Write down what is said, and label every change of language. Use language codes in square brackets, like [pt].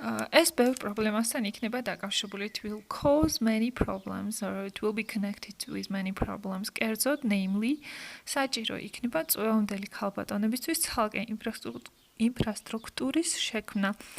[ka] ეს ბევრ პრობლემასთან იქნება დაკავშირებული. [en] It will cause many problems or it will be connected with many problems. [ka] კერძოდ, namely, საჭირო იქნება წვევამდელი ქალბატონებისთვის ცალკე ინფრასტრუქტურის შექმნა.